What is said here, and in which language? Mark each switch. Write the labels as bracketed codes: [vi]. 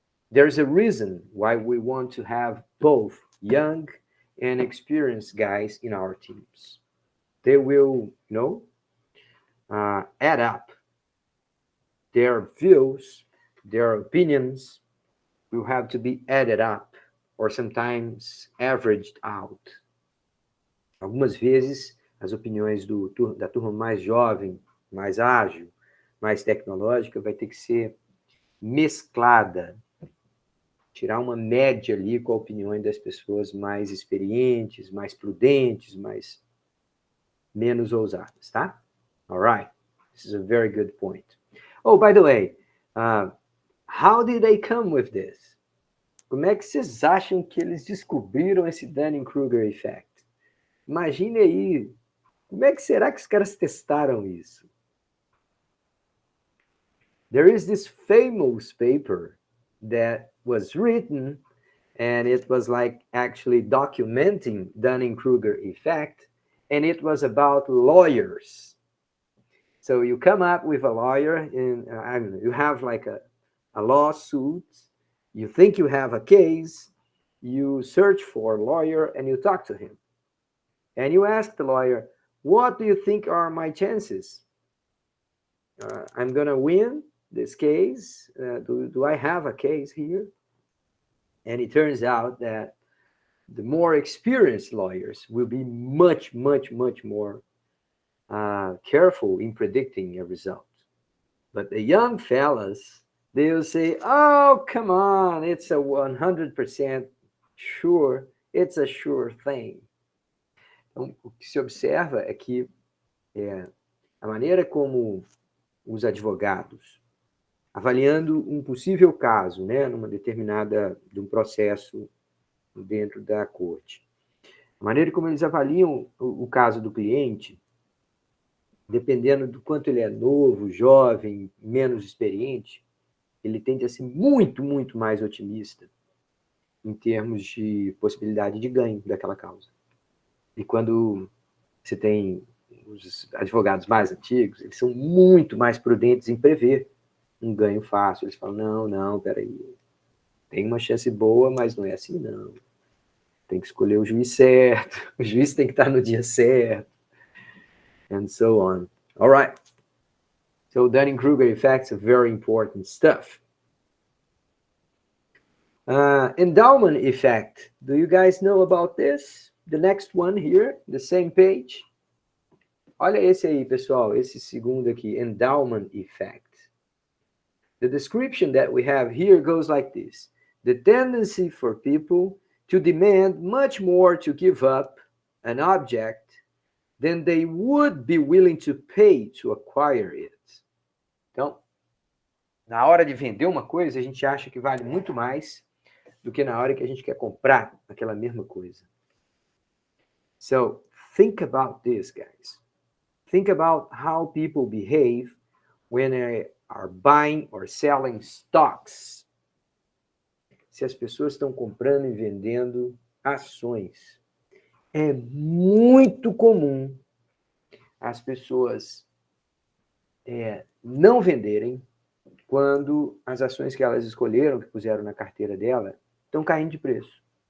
[en] There's a reason why we want to have both young and experienced guys in our teams. They will, add up. Their views, their opinions will have to be added up, or sometimes averaged out. [pt] Algumas vezes, as opiniões da turma mais jovem, mais ágil, mais tecnológica, vai ter que ser mesclada. Tirar uma média ali com a opinião das pessoas mais experientes, mais prudentes, menos ousadas, tá? [en] All right. This is a very good point. Oh, by the way, how did they come with this? [pt] Como é que vocês acham que eles descobriram esse Dunning-Kruger effect? Imagine aí, como é que será que os caras testaram isso? [en] There is this famous paper that was written, and it was like actually documenting Dunning-Kruger effect, and it was about lawyers. So you come up with a lawyer, and you have like a lawsuit, you think you have a case, you search for a lawyer, and you talk to him. And you ask the lawyer, what do you think are my chances? I'm going to win this case. Do I have a case here? And it turns out that the more experienced lawyers will be much, much, much more careful in predicting a result. But the young fellas, they will say, oh, come on, it's a 100% sure, it's a sure thing. [pt] Então, o que se observa é que a maneira como os advogados, avaliando um possível caso, né, de um processo dentro da corte, a maneira como eles avaliam o caso do cliente, dependendo do quanto ele é novo, jovem, menos experiente, ele tende a ser muito, muito mais otimista. em termos de possibilidade de ganho daquela causa. E quando você tem os advogados mais antigos, eles são muito mais prudentes em prever um ganho fácil. Eles falam, não, peraí, tem uma chance boa, mas não é assim, não. Tem que escolher o juiz certo, o juiz tem que estar no dia certo, [en] and so on. All right. So Dunning-Kruger effects are very important stuff. Endowment effect. Do you guys know about this? The next one here, the same page. [pt] Olha esse aí, pessoal, esse segundo aqui, endowment effect. [en] The description that we have here goes like this. The tendency for people to demand much more to give up an object than they would be willing to pay to acquire it. [pt] Então, na hora de vender uma coisa, a gente acha que vale muito mais do que na hora que a gente quer comprar aquela mesma coisa. [en] So, think about this, guys. Think about how people behave when they are buying or selling stocks. [pt] Se as pessoas estão comprando e vendendo ações. É muito comum as pessoas não venderem quando as ações que elas escolheram, que puseram na carteira dela, estão caindo de preço.